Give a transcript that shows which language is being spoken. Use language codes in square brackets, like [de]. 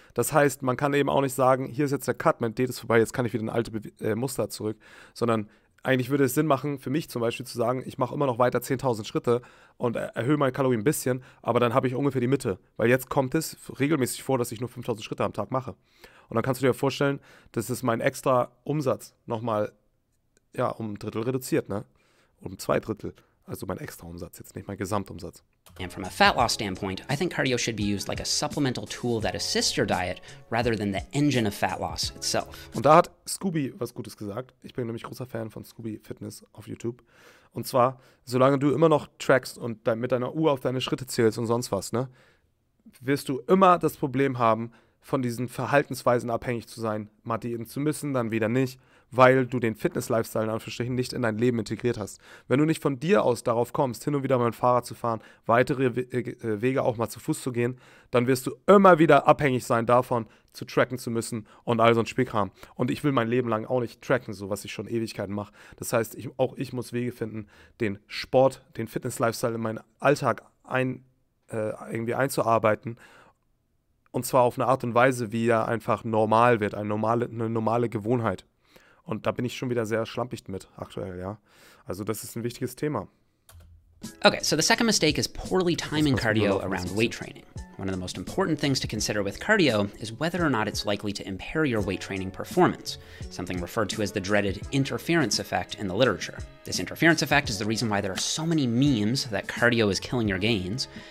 [de] Das heißt, man kann eben auch nicht sagen, hier ist jetzt der Cut, mein Diät ist vorbei, jetzt kann ich wieder in alte Muster zurück, sondern eigentlich würde es Sinn machen, für mich zum Beispiel zu sagen, ich mache immer noch weiter 10.000 Schritte und erhöhe meine Kalorien ein bisschen, aber dann habe ich ungefähr die Mitte. Weil jetzt kommt es regelmäßig vor, dass ich nur 5.000 Schritte am Tag mache. Und dann kannst du dir vorstellen, dass es mein extra Umsatz nochmal um ein Drittel reduziert, ne? Um 2 Drittel. Also mein Extraumsatz, jetzt nicht mein Gesamtumsatz. [en] And from a fat loss standpoint, I think cardio should be used like a supplemental tool that assists your diet rather than the engine of fat loss itself. [de] Und da hat Scooby was Gutes gesagt. Ich bin nämlich großer Fan von Scooby Fitness auf YouTube. Und zwar, solange du immer noch trackst und mit deiner Uhr auf deine Schritte zählst und sonst was, ne, wirst du immer das Problem haben, von diesen Verhaltensweisen abhängig zu sein, mal diäten zu müssen, dann wieder nicht, weil du den Fitness-Lifestyle in Anführungsstrichen nicht in dein Leben integriert hast. Wenn du nicht von dir aus darauf kommst, hin und wieder mal mit dem Fahrrad zu fahren, weitere Wege auch mal zu Fuß zu gehen, dann wirst du immer wieder abhängig sein davon, zu tracken zu müssen und all so ein Spielkram. Und ich will mein Leben lang auch nicht tracken, so was ich schon Ewigkeiten mache. Das heißt, ich muss Wege finden, den Sport, den Fitness-Lifestyle in meinen Alltag irgendwie einzuarbeiten. Und zwar auf eine Art und Weise, wie er einfach normal wird, eine normale Gewohnheit. Und da bin ich schon wieder sehr schlampig mit aktuell, ja. Also das ist ein wichtiges Thema. [en] Okay, so the second mistake is poorly timing cardio around weight training. One of the most important things to consider with cardio is whether or not it's likely to impair your weight training performance, something referred to as the dreaded interference effect in the literature. This interference effect is the reason why there are so many memes that cardio is killing your gains.